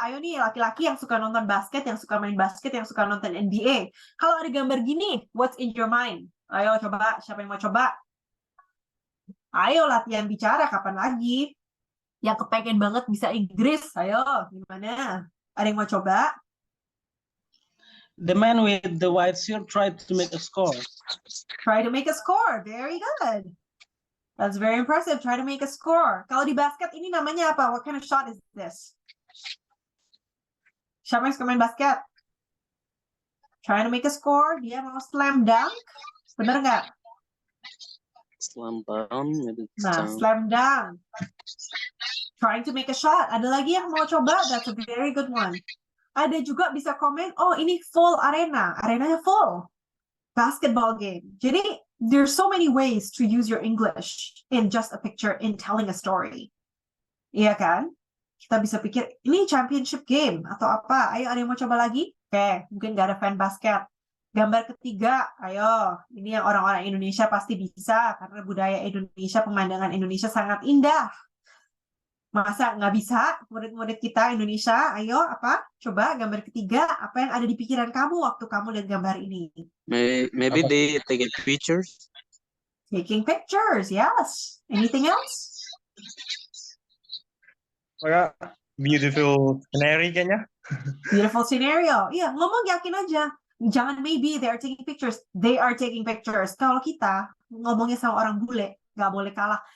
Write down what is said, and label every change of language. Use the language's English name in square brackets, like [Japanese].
[Indonesian] Ayo nih, laki-laki yang suka nonton basket, yang suka main basket, yang suka nonton NBA. Kalau ada gambar gini, [English] what's in your mind? [Indonesian] Ayo coba, siapa yang mau coba? Ayo latihan bicara, kapan lagi? Yang kepengen banget bisa Inggris, ayo, gimana? Ada yang mau coba? [English] The man with the white shirt tried to make a score. Try to make a score. Very good. That's very impressive. Try to make a score. [Indonesian] Kalau di basket ini namanya apa? [English] What kind of shot is this? [Indonesian] Siapa yang suka main basket? [English] Try to make a score. [Indonesian] Dia mau slam dunk. Bener nggak? [English] Slam down. Nah, slam dunk. Trying to make a shot. [Indonesian] Ada lagi yang mau coba? [English] That's a very good one. [Indonesian] Ada juga bisa komen, oh ini full arena. Arenanya full. Basketball game. Jadi, [English] there's so many ways to use your English in just a picture, in telling a story. [Indonesian] Iya kan? Kita bisa pikir, ini championship game atau apa? Ayo, ada yang mau coba lagi? Oke, mungkin nggak ada fan basket. Gambar ketiga, ayo. Ini yang orang-orang Indonesia pasti bisa, karena budaya Indonesia, pemandangan Indonesia sangat indah. Masa nggak bisa? Murid-murid kita Indonesia, ayo apa? Coba gambar ketiga, apa yang ada di pikiran kamu waktu kamu lihat gambar ini? [English] Maybe they take pictures. Taking pictures, yes. Anything else? [Indonesian] Kayak beautiful scenery kayaknya. [English] Beautiful scenario. [Indonesian] Iya, ngomong yakin aja. Jangan [English] maybe they are taking pictures. They are taking pictures. [Indonesian] Kalau kita ngomongnya sama orang bule, nggak boleh kalah.